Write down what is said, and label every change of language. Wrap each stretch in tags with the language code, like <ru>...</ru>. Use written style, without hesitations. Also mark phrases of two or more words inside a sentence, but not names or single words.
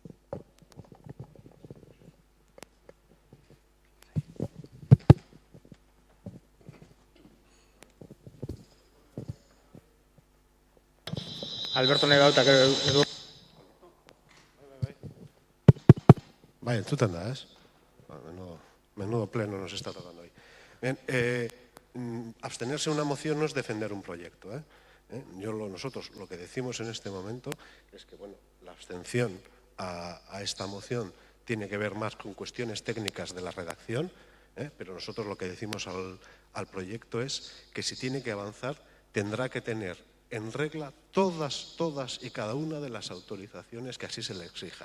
<eu>Alberto nahi gauta, edu. Bai, entzuten da, ez?</eu> <es>Menudo pleno nos está tocando hoy. Bien, abstenerse a una moción no es defender un proyecto. Nosotros lo que decimos en este momento es que la abstención a esta moción tiene que ver más con cuestiones técnicas de la redacción, pero nosotros lo que decimos al proyecto es que si tiene que avanzar tendrá que tener en regla todas y cada una de las autorizaciones que así se le exijan.</es>